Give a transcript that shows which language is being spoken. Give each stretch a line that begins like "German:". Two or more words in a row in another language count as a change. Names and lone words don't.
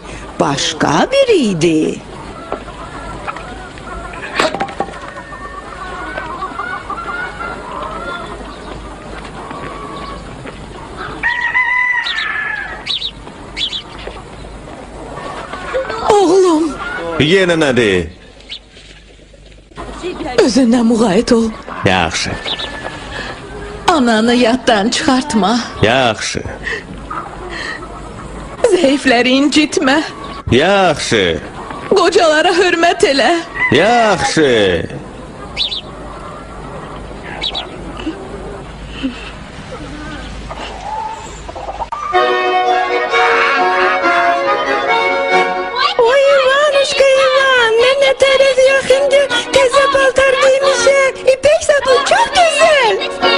Turkish: Başka biriydi.
Azerbaijani: Oğlum, Yenə nədir? özündən müğayət ol. Yaxşı, Ananı yaddan çıxartma. yaxşı, Zəifləri incitmə. yaxşı, Qocalara hörmət elə. yaxşı.
Turkish: Oy Ivanuşka Ivan, ne tarafı yakındı. Teze paltar giymişe, ipek sapı çok güzel.